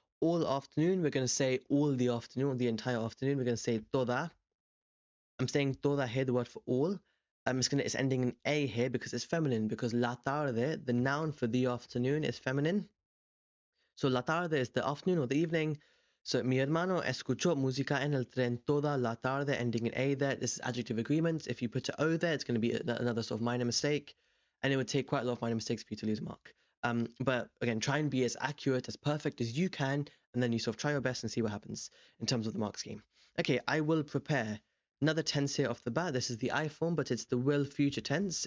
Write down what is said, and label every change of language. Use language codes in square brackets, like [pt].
[en] All afternoon, we're going to say all the afternoon, or the entire afternoon. We're going to say toda. I'm saying toda here, the word for all. It's ending in a here because it's feminine, because la tarde, the noun for the afternoon, is feminine. So la tarde is the afternoon or the evening. [es] So mi hermano escuchó música en el tren toda la tarde, [en] ending in a there. This is adjective agreements. If you put an o there, it's going to be another sort of minor mistake, and it would take quite a lot of minor mistakes for you to lose a mark. But again, try and be as accurate, as perfect as you can, and then you sort of try your best and see what happens in terms of the mark scheme. Okay, I will prepare another tense here off the bat. This is the I form, but it's the will future tense.